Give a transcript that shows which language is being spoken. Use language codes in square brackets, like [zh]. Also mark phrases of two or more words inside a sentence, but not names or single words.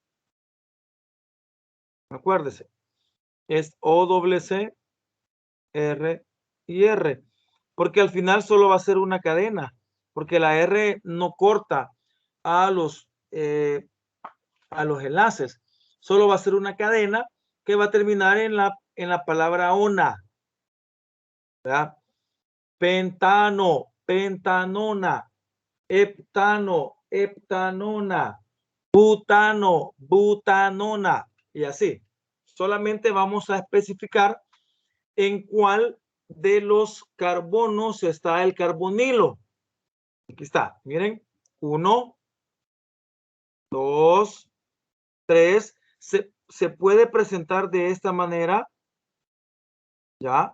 [es] Acuérdese, es OCC, R y R, porque al final solo va a ser una cadena, porque la R no corta a los enlaces, solo va a ser una cadena que va a terminar en la palabra ona, ¿verdad? Pentano, pentanona, heptano, heptanona, butano, butanona, y así. Solamente vamos a especificar en cuál de los carbonos está el carbonilo. Aquí está, miren, 1, 2, 3. Se puede presentar de esta manera, ¿ya?